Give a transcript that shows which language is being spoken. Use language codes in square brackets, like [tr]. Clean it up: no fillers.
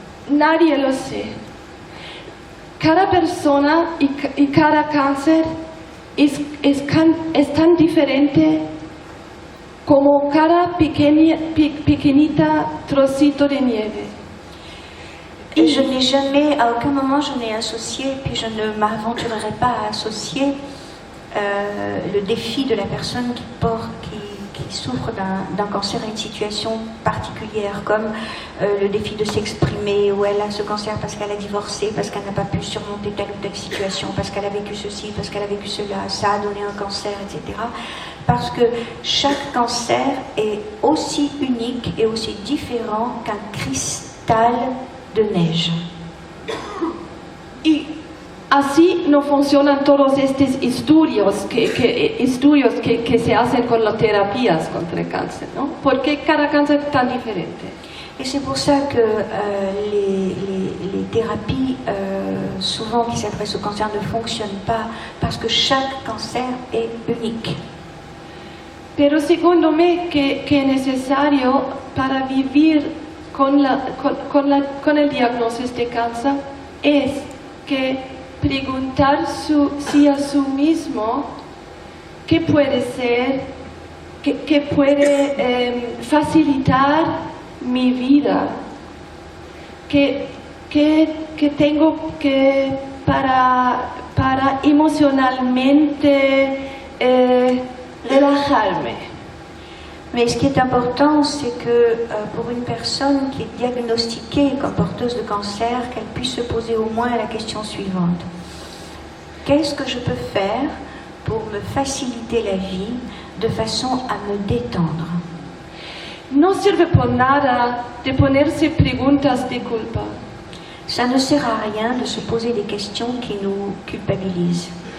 [es] Nadie lo sé. Cada persona y cada cáncer es tan diferente como cada pequeñita trocito de nieve. [fr] Et je n'ai jamais, à aucun moment, je n'ai associé, puis je ne m'aventurerai pas à associer le défi de la personne qui souffre d'un cancer à une situation particulière, comme le défi de s'exprimer, où elle a ce cancer parce qu'elle a divorcé, parce qu'elle n'a pas pu surmonter telle ou telle situation, parce qu'elle a vécu ceci, parce qu'elle a vécu cela, ça a donné un cancer, etc. Parce que chaque cancer est aussi unique et aussi différent qu'un cristal de neige. [es] Así no funcionan todos estos estudios que se hacen con las terapias contra el cáncer, ¿no? Porque cada cáncer es tan diferente. [fr] Et c'est pour ça que les thérapies, souvent qui s'adressent au cancer, ne fonctionnent pas, parce que chaque cancer est unique. [es] Pero [it] secondo me [es] que es necesario para vivir con el diagnóstico de cáncer es que preguntarse a sí mismo qué puede ser, qué puede facilitar mi vida, qué tengo que para emocionalmente relajarme. [fr] Mais ce qui est important, c'est que pour une personne qui est diagnostiquée comme porteuse de cancer, qu'elle puisse se poser au moins la question suivante. Qu'est-ce que je peux faire pour me faciliter la vie de façon à me détendre? [es] No sirve por nada de ponerse preguntas de culpa. [fr] Ça ne sert à rien de se poser des questions qui nous culpabilisent.